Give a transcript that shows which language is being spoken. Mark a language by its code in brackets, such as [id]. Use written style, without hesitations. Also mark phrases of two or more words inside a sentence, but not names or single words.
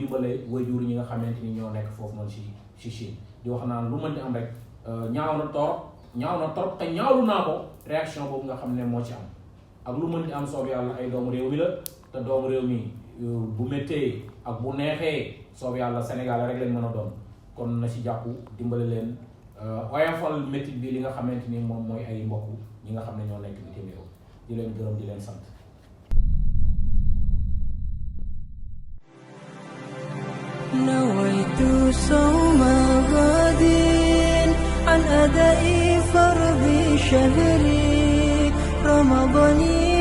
[wo] dimbale waajur ñi nga xamante ni ñoo nekk foofu noonu si Chine di wax naan lu mën di am rek ñaaw na torop te ñaawlu naa ko réaction boobu nga xam ne moo ci am ak lu mën di am soobee yàlla ay doomu réew mi la te doomu réew mi bu méttee ak bu neexee soobee yàlla Sénégal rek lañ mën a doon kon na si jàpp dimbale leen oyofal métit bi li nga xamante ni moom mooy ay mbokk ñi nga xam ne ñoo nekk bitim réew di leen gërëm di leen sant. [ar] نويت صوم غد عن أداء فرض شهري رمضان